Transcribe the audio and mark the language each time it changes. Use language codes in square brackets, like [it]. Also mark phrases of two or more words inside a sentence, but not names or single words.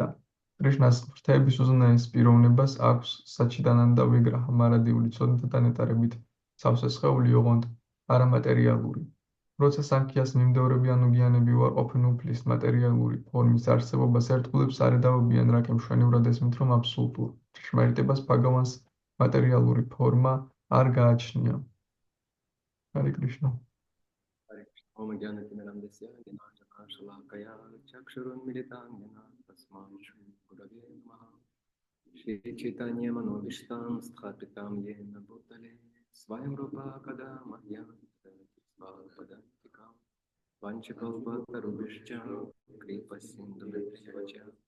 [ka] კრიშნას ღმრთების უზენაეს პიროვნებას აქვს საჩიდანანდა ვიგრაჰა, მარადიული ცოდნითა ნეტარებით სავსე სხეული, ოღონდ არამატერიალური. როცა სანქიას მიმდევრები ანუ გიანები უარყოფენ უფლის მატერიალური ფორმის არსებობას, ერთგულებს არ ედავებიან, რაკ მშვენივრად ესმით, რომ აბსოლუტურ ჭეშმარიტებას භაგავანს მატერიალური ფორმა არ გააჩნია. ჰარე კრიშნა. [sa] Om Jnana-Timirandasya Jnana Shalakaya Chakshurunmilitanjana Tasmai Shri Gurave Namaha Shri Chaitanya Manovishtam Sthapitam Yena Bhutale Svayam Rupa Kada Mahyam Svapadantikam Vanchakalpatarubhishcha Kripa Sindhu Vibhavacha